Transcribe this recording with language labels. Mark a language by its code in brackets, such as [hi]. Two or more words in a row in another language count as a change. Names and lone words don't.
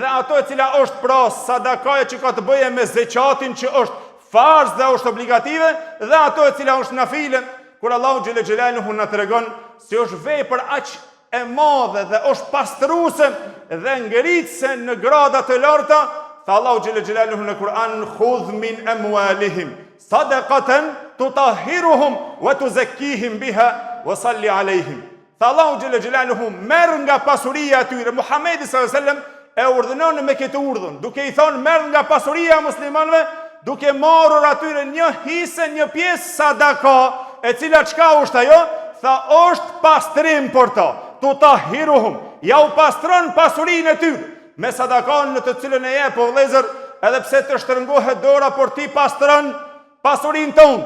[sq] ato e cila është pra sadakaja që ka të bëje me zeqatin që është farz dhe është obligative dhe ato e cila është nafile, kur Allahu [ar] جل جلاله [sq] na tregon se është vepër aq e madhe dhe është pastruese dhe ngritse në grada të larta, tha Allahu [ar] جل جلاله [sq] në Kur'an [ar] خذ من أموالهم صدقة تطهرهم وتزكيهم بها وصل عليهم. [sq] Tha Allahu [ar] جل جلاله [sq] merr nga pasuria e tyre. Muhamedi [ar] صلى الله عليه وسلم [sq] e urdhënon me këtë urdhën, duke i thonë merr nga pasuria e muslimanëve, duke marrur atyre një hise, një pjesë sadaka, e cila çka është ajo? Tha është pastrim për ta. Tutahhiruhum, ja u pastron pasurinë e tyre me sadakan në të cilën e jep o vëllezër, edhe pse të shtrëngohet dora por ti pastron pasurinë tënde.